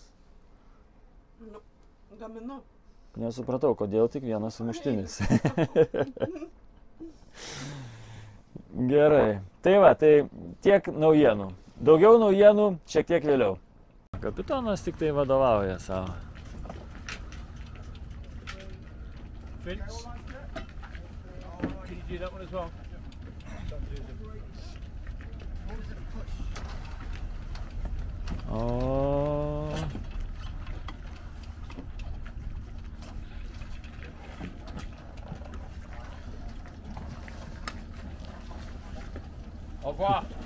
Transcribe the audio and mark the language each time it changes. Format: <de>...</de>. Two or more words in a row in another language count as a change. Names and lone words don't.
<lt>Nu, gaminu. Nesupratau, kodėl tik vienas sumuštinis. Gerai. Tai va, tai tiek naujienų. Daugiau naujienų šiek tiek vėliau. Kapitonas tik tai vadovauja savo.</lt> <en>Vince, can you do that one as well?</en> <lt>O.</lt> <fr>Au revoir.</fr>